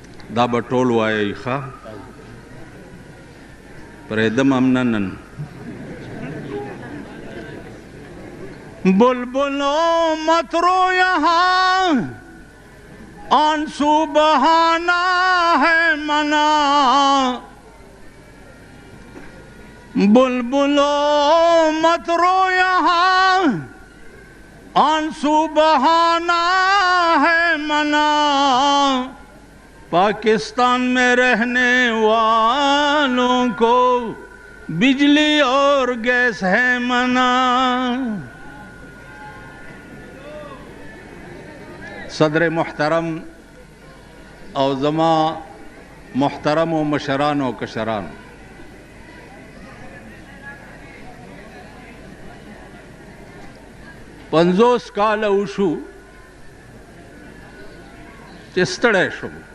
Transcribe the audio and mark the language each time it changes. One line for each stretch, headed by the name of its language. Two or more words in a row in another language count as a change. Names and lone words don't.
Pashto: دا به ټول وایي ښه پرېږدم هم نه نن
Urdu: بلبلوں مت رو یہاں آنسو بہانا ہے منع بلبلوں مت رو یہاں آنسو بہانا ہے منع پاکستان میں رہنے والوں کو بجلی اور گیس ہے منع
Pashto: صدر محترم او زما محترم و مشران و کشران 50 کاله وشو چې ستړی شوم